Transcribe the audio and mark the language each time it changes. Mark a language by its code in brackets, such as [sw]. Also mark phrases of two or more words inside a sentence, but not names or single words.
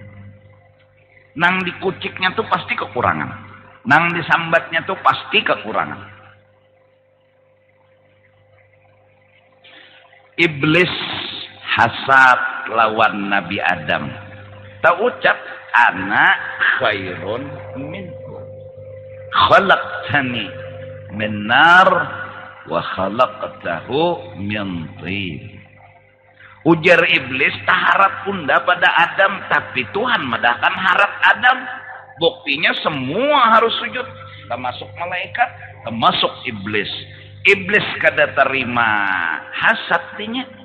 [bjn] Nang dikuciknya tuh pasti kekurangan. Nang disambatnya tuh pasti kekurangan. Iblis hasad lawan Nabi Adam. [ar] Tak ucap أنا خير منه. خلقتني من نار وخلقته من طين. [bjn] Ujar iblis taharap unda pada Adam, tapi Tuhan madahkan harap Adam. Buktinya semua harus sujud, termasuk malaikat, termasuk iblis. Iblis kada terima hasadnya.